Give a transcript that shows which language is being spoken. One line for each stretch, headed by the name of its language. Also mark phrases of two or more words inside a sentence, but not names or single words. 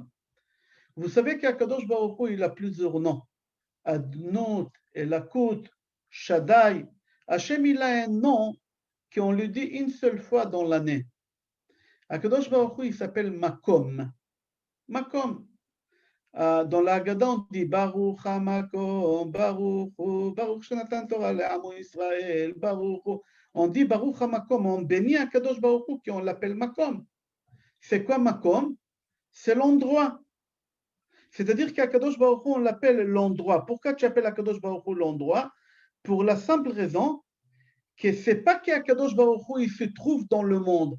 French: Vous savez qu'Akadosh Baruch Hu, il a plusieurs noms. Adnot, Elakut, Shaddai. Hachem, il a un nom qu'on lui dit une seule fois dans l'année. Akadosh Baruch Hu, il s'appelle Makom. Makom. Dans la Haggadah, on dit
Hebrew: ברוך המקום, ברוך הוא, ברוך שנתן תורה לעמו ישראל, ברוך הוא.
French: On dit
Hebrew: ברוך המקום,
French: on bénit Akadosh Baruch Hu, qui on l'appelle Makom. C'est quoi Makom? C'est l'endroit. C'est-à-dire qu'Akadosh Baruch Hu, on l'appelle l'endroit. Pourquoi tu appelles Akadosh Baruch Hu l'endroit? Pour la simple raison que c'est pas qu'Akadosh Baruch Hu, il se trouve dans le monde.